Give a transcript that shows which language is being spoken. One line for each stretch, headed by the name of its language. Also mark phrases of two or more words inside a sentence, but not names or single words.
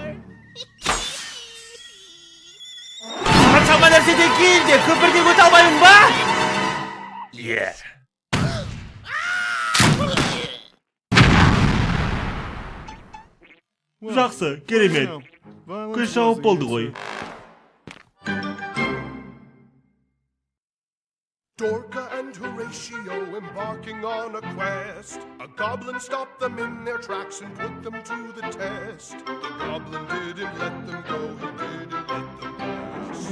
Kazakh: Қаншама нәрседен кейін де көпірден өте алмаймын ба? Жақсы, керемет. Күш жауып болды ғой.
English: Dorka and Horatio embarking on a quest. A goblin stopped them in their tracks and put them to the test. The goblin didn't let them go, he didn't let them pass.